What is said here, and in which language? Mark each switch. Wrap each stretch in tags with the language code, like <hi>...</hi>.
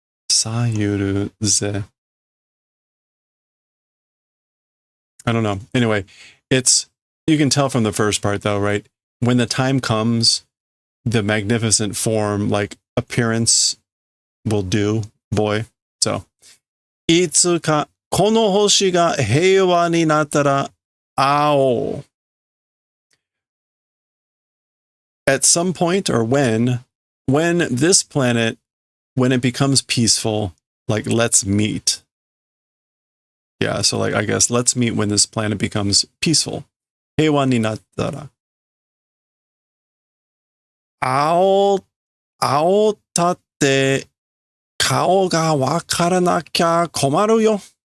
<en>Sayuru ze. I don't know. Anyway, you can tell from the first part though, right? When the time comes, the magnificent form, like appearance, will do, boy.</en> <ja>So, いつかこの星が平和になったら会おう.</ja> <en>At some point, or when this planet, when it becomes peaceful, like let's meet. Yeah, so like I guess let's meet when this planet becomes peaceful.</en> <ja>平和になったら会おうたって顔がわからなきゃ困るよ.</ja>